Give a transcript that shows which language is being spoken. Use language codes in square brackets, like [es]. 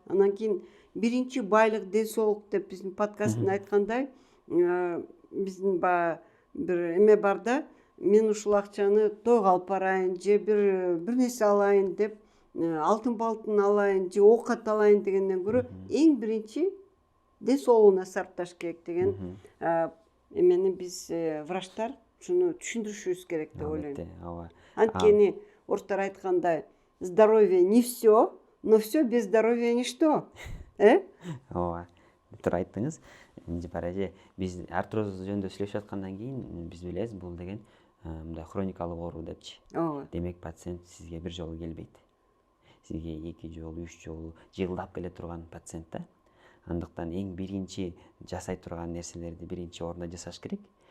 [ky] Анан кийин биринчи байлык ден соолук деп биздин подкасттын айткандай, биздин баягы бир эме бар да, мен ушул акчаны тойго алып барайын же бир нерсе алайын деп, алтын балтын алайын же оокат алайын дегенден көрө эң биринчи ден соолугуна сарпташ керек деген эмени биз врачтар ушуну түшүндүрүшүбүз керек деп ойлойм. Анткени орустар айткандай, [ru] здоровье не все, но все без здоровья ничто. [ky] Ооба, туура айттыңыз. Эже биз артроз жөнүндө сүйлөшүп аткандан кийин биз билебиз, бул деген мындай хроникалык оору депчи. Демек пациент сизге бир жолу келбейт. Сизге 2 жолу, 3 жолу жылдап келе турган пациент да. Андыктан эң биринчи жасай турган нерселерди биринчи орунда жасаш керек.